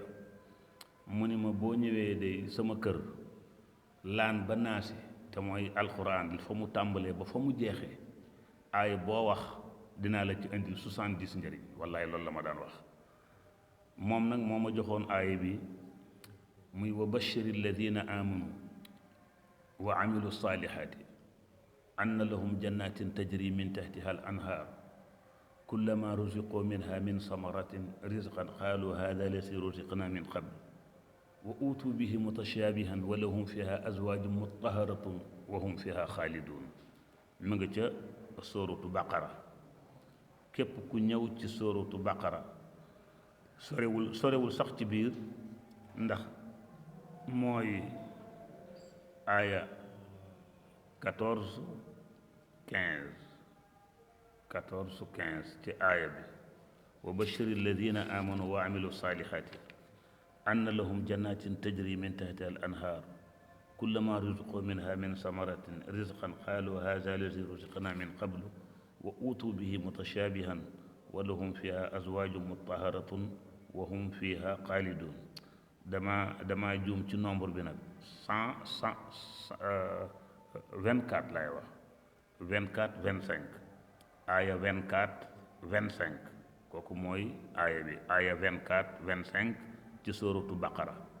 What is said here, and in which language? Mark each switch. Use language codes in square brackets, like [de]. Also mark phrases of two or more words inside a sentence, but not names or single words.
[wo] mu ni ma boo ñëwee de sama kër laan ba naasi te mooy alquran fa mu tàmbalee ba fa mu jeexee aay boo wax dinaa la ci indil 70 njëriñ. wallaay loolu la ma daan wax. moom nag moo ma joxoon aay bi muy [ar] وبشر الذين آمنوا وعملوا الصالحات أن لهم جنات تجري من تحتها الأنهار كلما رزقوا منها من ثمرة رزقا قالوا هذا الذي رزقنا من قبل وأتوا به متشابها ولهم فيها أزواج مطهرة وهم فيها خالدون. [wo] mu nga ca sóoratu baqara. képp ku ñëw ci sóoratu baqara sorewul sax ci biir, ndax mooy aaya 14 15 ci aaya bi. [ar] وبشر الذين آمنوا وعملوا الصالحات أن لهم جنات تجري من تحتها الأنهار كلما رزقوا منها من ثمرة رزقا قالوا هذا الذي رزقنا من قبل وأتوا به متشابها ولهم فيها أزواج مطهرة وهم فيها خالدون. [wo] dama juum ci nombre bi nag 24 lay wax 24 25 aaya 24 25 kooku mooy aaya bi aaya 24 25 ci sóoratu baqara.